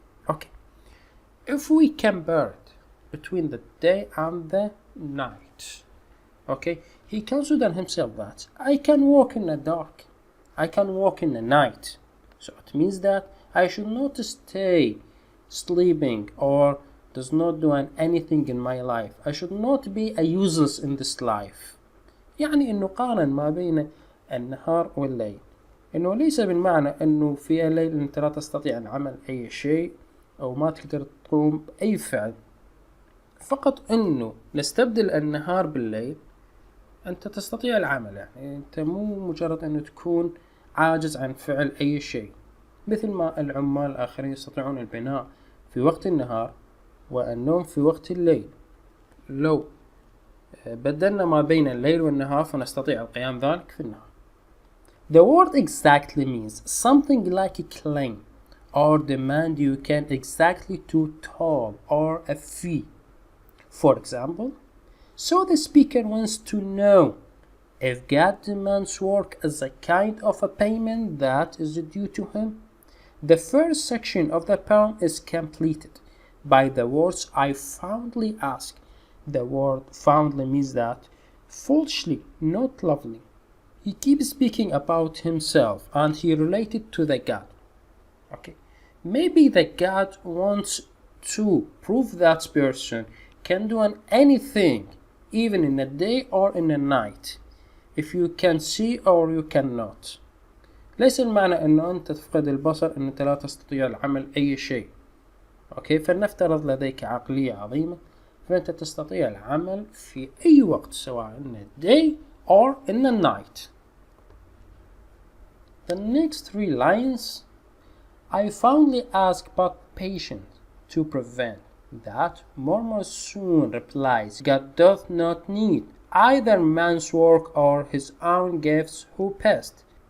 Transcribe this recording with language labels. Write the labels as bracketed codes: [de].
[en] Okay, if we compare it between the day and the night, okay, he considers himself that I can walk in the dark, I can walk in the night. So it means that I should not stay sleeping or does not do anything in my life. I should not be a useless in this life. [ar] يعني إنه قارن ما بين النهار والليل. إنه ليس بالمعنى إنه في الليل أنت لا تستطيع أن عمل أي شيء أو ما تقدر تقوم بأي فعل. فقط انه نستبدل النهار بالليل، انت تستطيع العمل. يعني انت مو مجرد انه تكون عاجز عن فعل اي شيء، مثل ما العمال الاخرين يستطيعون البناء في وقت النهار والنوم في وقت الليل. لو بدلنا ما بين الليل والنهار فنستطيع القيام ذلك في النهار. [en] The word exactly means something like a claim or demand you can exactly to toll or a fee. For example, so the speaker wants to know if God demands work as a kind of a payment that is due to him. The first section of the poem is completed by the words I fondly ask. The word fondly means that foolishly, not lovely. He keeps speaking about himself and he related to the God. Okay, maybe the God wants to prove that person can do anything, even in the day or in the night, if you can see or you cannot. [ar] ليس المعنى أنه أنت تفقد البصر أن أنت لا تستطيع العمل أي شيء. أوكي، فلنفترض لديك عقلية عظيمة، فأنت تستطيع العمل في أي وقت، سواء [en] in the day or in the night. The next 3 lines, I fondly ask but patient to prevent that murmur soon replies, God doth not need either man's work or his own gifts who passed.